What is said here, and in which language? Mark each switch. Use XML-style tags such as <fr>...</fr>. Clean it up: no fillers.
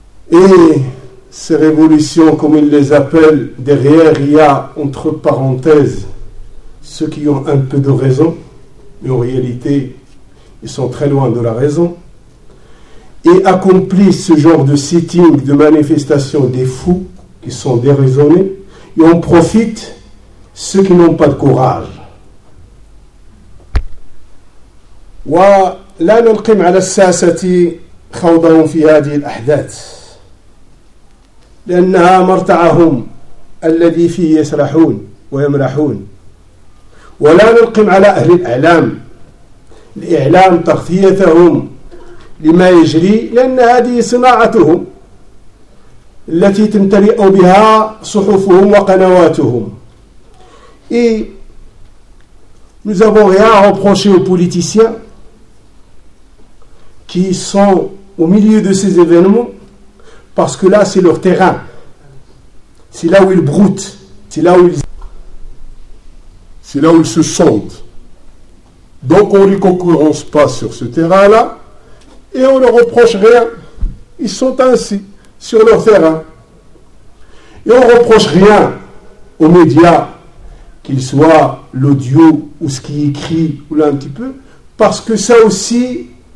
<fr>et ces révolutions, comme il les appelle, derrière il y a entre parenthèses ceux qui ont un peu de raison, mais en réalité ils sont très loin de la raison, et accomplissent ce genre de sitting, de manifestation des fous qui sont déraisonnés, et en profitent ceux qui n'ont pas de courage.</fr> <ar>ولا نلقم على الساسة خوضهم في هذه الأحداث لأنها مرتعهم الذي فيه يسرحون ويمرحون ولا نلقم على أهل الإعلام الإعلام تغطيتهم لما يجري لأن هذه صناعتهم التي تمتلئ بها صحفهم وقنواتهم et</ar> <fr>nous avons rien à reprocher aux politiciens qui sont au milieu de ces événements, parce que là, c'est leur terrain. C'est là où ils broutent. C'est là où ils se sentent. Donc, on ne les concurrence pas sur ce terrain-là, et on ne leur reproche rien. Ils sont ainsi, sur leur terrain. Et on ne reproche rien aux médias, qu'ils soient l'audio, ou ce qui est écrit, ou là un petit peu, parce que ça aussi...</fr>